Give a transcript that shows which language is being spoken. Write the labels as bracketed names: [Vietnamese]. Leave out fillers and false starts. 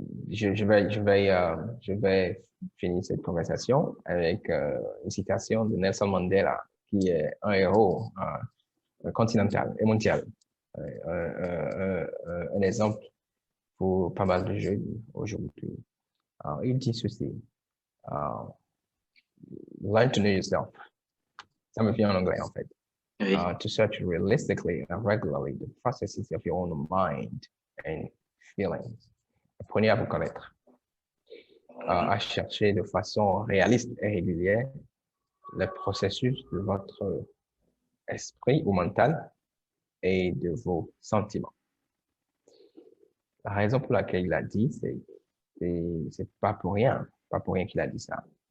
[French] Je vais finir cette conversation avec une citation de Nelson Mandela, qui est un héros continental et mondial. Un exemple pour pas mal de jeunes aujourd'hui. [English] Il dit ceci, learn to know yourself. [French] Ça me vient en anglais, en fait. Oui. [English] To search realistically and regularly the processes of your own mind and feelings. [French] Apprenez à vous connaître. À chercher de façon réaliste et régulière le processus de votre esprit ou mental et de vos sentiments. La raison pour laquelle il a dit, c'est pas pour rien qu'il a dit ça.